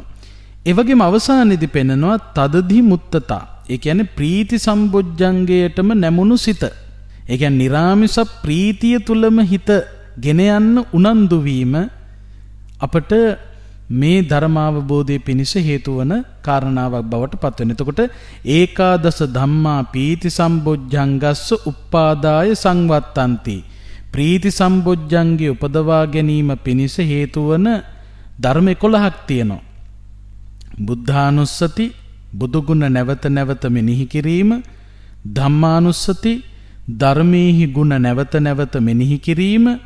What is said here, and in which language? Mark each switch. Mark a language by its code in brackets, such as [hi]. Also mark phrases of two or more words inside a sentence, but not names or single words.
[si] ඒ වගේම අවසානයේදී පෙන්නනවා [pi] තදදි මුත්තතා. [si] ඒ කියන්නේ ප්‍රීති සම්බොජ්ජංගයටම නැමුණු සිත. ඒ කියන්නේ නිරාමිස ප්‍රීතිය තුලම හිත ගෙන යන්න උනන්දු වීම අපට මේ ධර්මාවබෝධයේ පිණිස හේතු වන කාරණාවක් බවට පත් වෙනවා. [pi] එතකොට ඒකාදස ධම්මා පීති සම්බොජ්ජංගස්ස උප්පාදාය සංවත්තಂತಿ. [si] ප්‍රීති සම්බොජ්ජංගේ උපදවා ගැනීම පිණිස හේතු වන ධර්ම 11ක් තියෙනවා. බුද්ධානුස්සති බුදුගුණ නැවත නැවත මෙනෙහි කිරීම, ධම්මානුස්සති ධර්මයේහි ගුණ නැවත නැවත මෙනෙහි කිරීම,